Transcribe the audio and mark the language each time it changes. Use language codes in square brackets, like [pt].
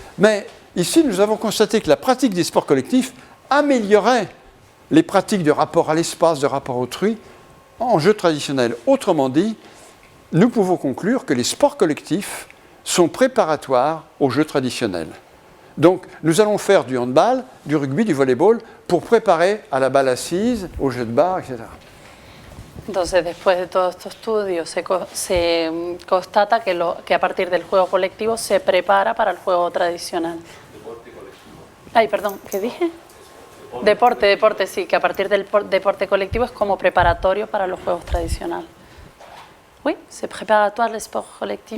[fr] Mais ici, nous avons constaté que la pratique des sports collectifs améliorait les pratiques de rapport à l'espace, de rapport à autrui, en jeux traditionnels. Autrement dit, nous pouvons conclure que les sports collectifs sont préparatoires aux jeux traditionnels. Donc, nous allons faire du handball, du rugby, du volleyball, pour préparer à la balle assise, au jeu de barre, etc. [es] Entonces, después de todos estos estudios, se constata que a partir del juego colectivo se prepara para el juego tradicional. Deporte colectivo. Ay, perdón, ¿qué dije? Deporte, sí, que a partir del deporte colectivo es como preparatorio para los juegos tradicionales. [fr] Oui, c'est préparatoire le sport collectif